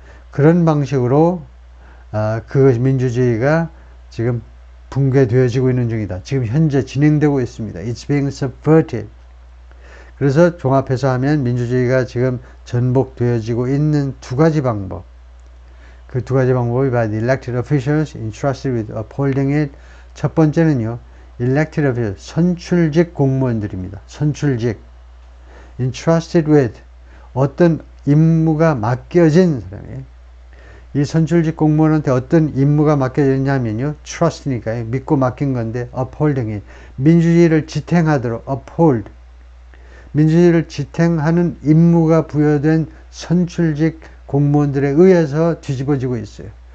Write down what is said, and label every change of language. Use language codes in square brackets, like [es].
[ko] 그런 방식으로 그 민주주의가 지금 붕괴되어지고 있는 중이다. 지금 현재 진행되고 있습니다. [en] It's being subverted. [ko] 그래서 종합해서 하면 민주주의가 지금 전복되어지고 있는 두 가지 방법. 그 두 가지 방법이 [en] by the elected officials entrusted with upholding it. [ko] 첫 번째는요, elected officials, 선출직 공무원들입니다. 선출직. entrusted with, 어떤 임무가 맡겨진 사람이에요. 이 선출직 공무원한테 어떤 임무가 맡겨졌냐면요, trust니까요, 믿고 맡긴 건데, [en] upholding it, [ko] 민주주의를 지탱하도록, uphold, 민주주의를 지탱하는 임무가 부여된 선출직 공무원들에 의해서 뒤집어지고 있어요.